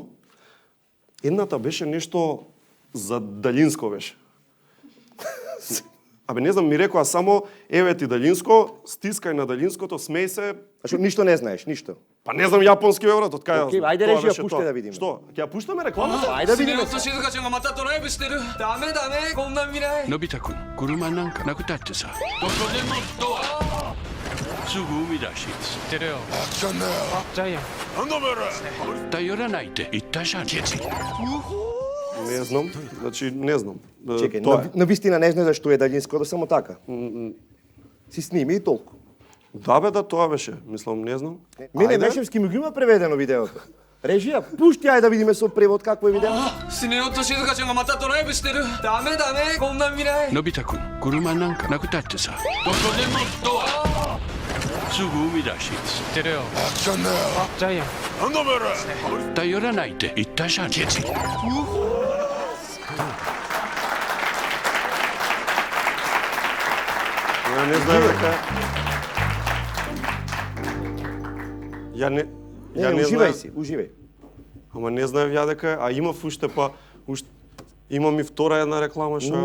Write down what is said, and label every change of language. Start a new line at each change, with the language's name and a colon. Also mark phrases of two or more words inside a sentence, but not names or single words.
Macedonian: Едната беше нешто за далинско беше. Абе не знам, ми рекоа само еве ти далинско, стискај на далинското, смеј се. А што ништо не знаеш, ништо. Па не знам јапонски бе брат, од кај. Окей, ајде тоа режија, беше пуште тоа. да видиме. Што? Ќе ја пуштаме рекламата? Ајде да
Japanese: スネ
Macedonian: видиме.
Japanese: 夫と静香ちゃんがまたドライブしてるダメこんなん見ないのび太くん車なんかなくたってさどこでもドアすぐ海だし知ってるよジャイアン頼らないって言ったじゃん
Macedonian: Не знам, значи не знам. Чекај, Тоа е. на вистина не знаеш зашто е далинско, да само така. Си сними и толку. Да бе, да, тоа беше. Мислам, не знам. Мене Ајде. Мешевски ми го има преведено видеото. Режија, пушти ајде да видиме со превод какво е видео.
Japanese: スネ夫と静香ちゃんがまたドライブしてるダメこんなん見ないのび太くん車なんかなくたってさどこでもドアすぐ海だし知ってるよジャイアン頼らないって言ったじゃん
Macedonian: Ја не знаев дека. Ја не Уживај знаев. си, уживај. Ама не знаев ја дека, а имав уште имам и втора една реклама што.